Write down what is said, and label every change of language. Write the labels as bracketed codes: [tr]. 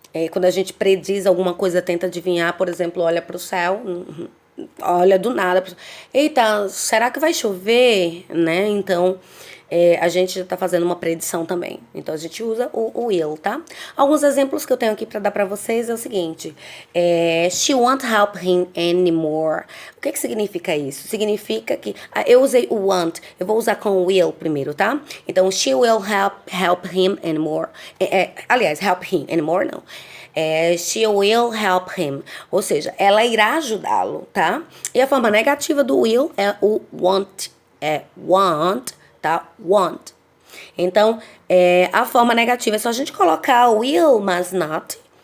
[pt] quando a gente prediz alguma coisa, tenta adivinhar, por exemplo, olha para o céu, olha do nada. Eita, será que vai chover? Né? Então, a gente já está fazendo uma predição também. Então, a gente usa o will, tá? Alguns exemplos que eu tenho aqui para dar para vocês é o seguinte. [en] She won't help him anymore. [pt] O que significa isso? Significa que... eu usei o want. Eu vou usar com o will primeiro, tá? [en] Então, she will help him anymore. Aliás, help him anymore, não. She will help him. [pt] Ou seja, ela irá ajudá-lo, tá? E a forma negativa do will é o want. Want, tá? Want. Então, a forma negativa é só a gente colocar will, mas not.